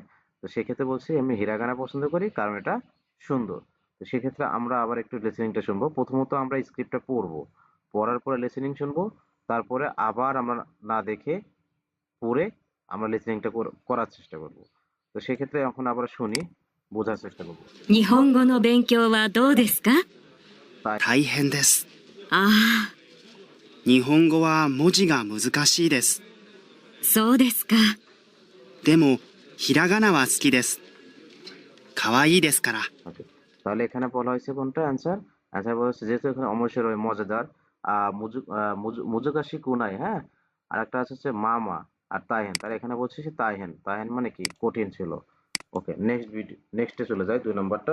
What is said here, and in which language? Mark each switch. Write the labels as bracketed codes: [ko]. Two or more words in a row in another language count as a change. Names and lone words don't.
[bn] তো সেক্ষেত্রে বলছি আমি হিরাগানা পছন্দ করি কারণ এটা সুন্দর। তো সেক্ষেত্রে আমরা আবার একটু লিসেনিংটা শুনবো। প্রথমত আমরা স্ক্রিপ্টটা পড়বো, পড়ার পরে লিসেনিং শুনবো, তারপরে আবার আমরা না দেখে পড়ে আমরা লিসেনিংটা করার চেষ্টা করব। তো সেক্ষেত্রে এখন আবার শুনি, বোঝার চেষ্টা করব। [ja] 日本語の勉強はどうですか？大変です。あ日本語は文字が難しいです。あ、そうですか。でも、ひらがなは好きです。かわいいですから。 [bn] ওকে, তাহলে এখানে বলা হয়েছে কোনটা অ্যান্সার? অ্যান্সার বলা হচ্ছে যেহেতু এখানে অমরশিরোই মজাদার, [ja] 難しくない, [bn] হ্যাঁ, আর একটা আছে হচ্ছে মামা আর তাইহেন, তাহলে এখানে বলছে সে তাইহেন, তাইহেন মানে কি কঠিন ছিল। ওকে, নেক্সটে চলে যায় 2 নম্বরটা।